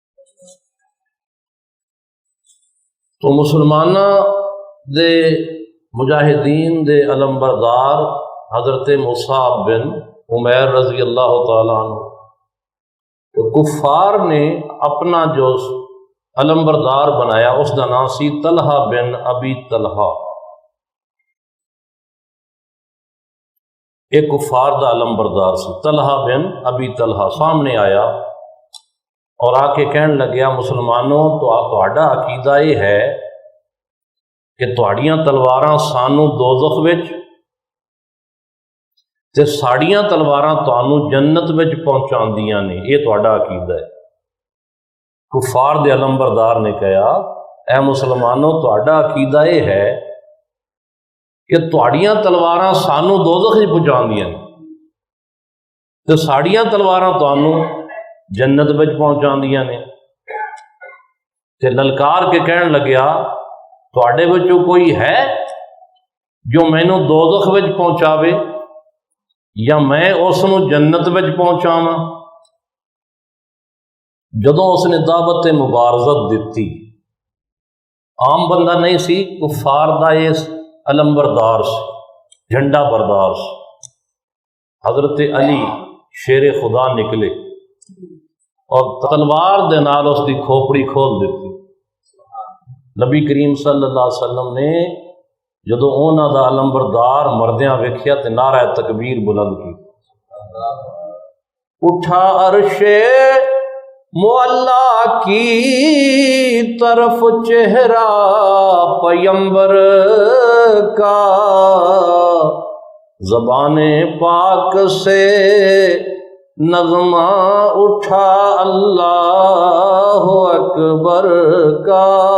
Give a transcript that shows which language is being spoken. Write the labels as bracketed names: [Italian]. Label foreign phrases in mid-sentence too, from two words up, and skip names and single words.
[Punjabi] تو مسلمانہ دے مجاہدین دے علمبردار حضرت مصعب بن عمیر [Arabic] رضی اللہ تعالیٰ عنہ، [Punjabi] تو کفار نے اپنا جو علمبردار بنایا اس کا نام سی طلحہ بن ابی طلحہ۔ ایک کفار دا علمبردار سی طلحہ بن ابی طلحہ سامنے آیا اور آ کے کہن لگیا مسلمانوں تو تہاڈا عقیدہ یہ ہے کہ تہاڈیاں تلواراں سانو دوزخ وچ تے ساڑیاں تلواراں تانوں جنت وچ پہنچاندیاں نے، یہ تہاڈا عقیدہ ہے۔ کفار دے علمبردار نے کہا اے مسلمانوں تہاڈا عقیدہ یہ ہے کہ تہاڈیاں تلواراں سانو دوزخ وچ پہنچاندیاں نے تے ساڑیاں تلواراں تانوں جنت وچ پہنچاندیاں نے۔ تے للکار کے کہن لگیا تہاڈے وچوں کوئی ہے جو مینوں دوزخ وچ پہنچاوے یا میں اس نو جنت وچ پہنچاواں؟ جدوں اس نے دعوت مبارزت دیتی، عام بندہ نہیں سی، کفار دا یہ علمبردار سی، جھنڈا بردار سی۔ حضرت علی شیر خدا نکلے اور تلوار دے نال اس دی کھوپڑی کھول دیتی۔ نبی کریم [Arabic] صلی اللہ علیہ وسلم [Punjabi] نے جدوں انہاں دا علمبردار مردیاں ویکھیا تے نعرہ تکبیر بلند کی، [Urdu] اٹھا عرش معلا کی طرف چہرہ پیمبر کا، زبان پاک سے نغمہ اٹھا اللہ اکبر کا،